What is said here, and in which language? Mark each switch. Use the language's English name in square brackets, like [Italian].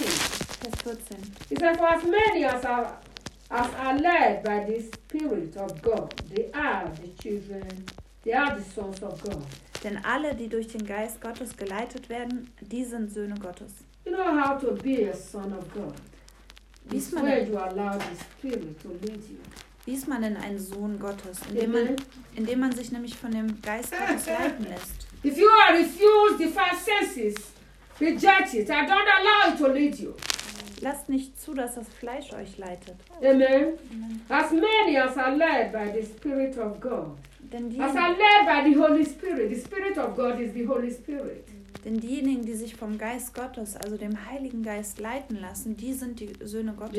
[English] It says, for as many as are led by the Spirit of God, they are the children, they are the sons of God. [German] Denn alle, die durch den Geist Gottes geleitet werden, die sind Söhne Gottes. [English] You know how to be a son of God. This way you allow the Spirit to lead you. [German] Wie ist man denn ein Sohn Gottes, indem man sich nämlich von dem Geist Gottes leiten lässt? [English] If you are refused the five senses, reject it. I don't allow it to lead you. [German] Lasst nicht zu, dass das Fleisch euch leitet. [English] Amen. As many as are led by the Spirit of God. As are led by the Holy Spirit. The Spirit of God is the Holy Spirit. [German] Denn diejenigen, die sich vom Geist Gottes, also dem Heiligen Geist, leiten lassen, die sind die Söhne Gottes.